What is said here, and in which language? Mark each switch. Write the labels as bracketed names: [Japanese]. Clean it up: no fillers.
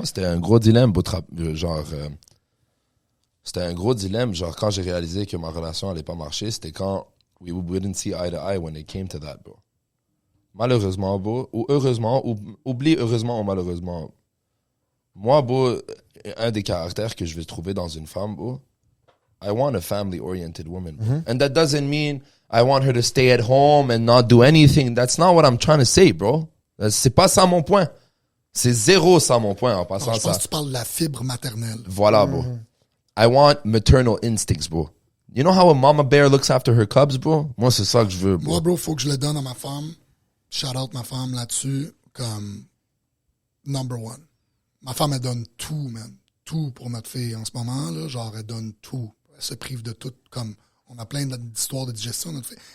[French] Moi, c'était un gros dilemme, genre, c'était un gros dilemme, genre, quand j'ai réalisé que ma relation allait pas marcher, c'était quand [English] we wouldn't see eye to eye when it came to that, bro. [French] Malheureusement, bro, ou heureusement, oublie heureusement ou malheureusement. Moi, bro, un des caractères que je vais trouver dans une femme, bro, [English] I want a family-oriented woman. And that doesn't mean I want her to stay at home and not do anything. That's not what I'm trying to say, bro. [French] C'est pas ça mon point. C'est zéro ça mon point en passant je pense ça. que tu parles de la fibre maternelle. Voilà, bro. [English] I want maternal instincts, bro. You know how a mama bear looks after her cubs, bro? [French] Moi, c'est ça que je veux, bro. Moi, bro, faut que je le donne à ma femme. Shout out ma femme là-dessus, comme number one. Ma femme, elle donne tout, man. Tout pour notre fille en ce moment, là. Genre, elle donne tout. Elle se prive de tout, comme on a plein d'histoires de digestion, notre fille.